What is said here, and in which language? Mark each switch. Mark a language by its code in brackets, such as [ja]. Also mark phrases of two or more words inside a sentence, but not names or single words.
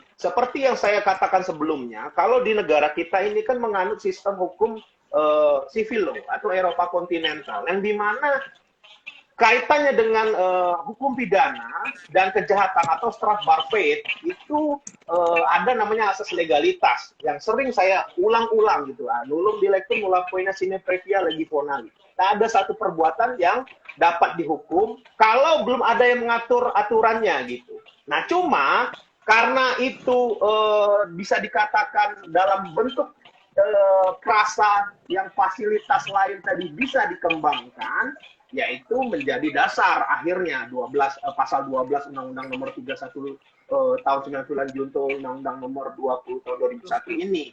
[id] Seperti yang saya katakan sebelumnya, kalau di negara kita ini kan menganut sistem hukum [en] civil law [id] atau Eropa kontinental, yang dimana kaitannya dengan hukum pidana dan kejahatan atau [nl] strafbar fate [id] itu ada namanya asas legalitas yang sering saya ulang-ulang gitu. [la] Nullum dilectum nulla poena sine previa legi ponali. [id] Tak ada satu perbuatan yang dapat dihukum kalau belum ada yang mengatur aturannya gitu. Nah, cuma karena itu bisa dikatakan dalam bentuk frasa yang fasilitas lain tadi bisa dikembangkan, yaitu menjadi dasar akhirnya pasal 12 Undang-Undang Nomor 31 tahun 99 junto Undang-Undang Nomor 20 tahun 2001 ini.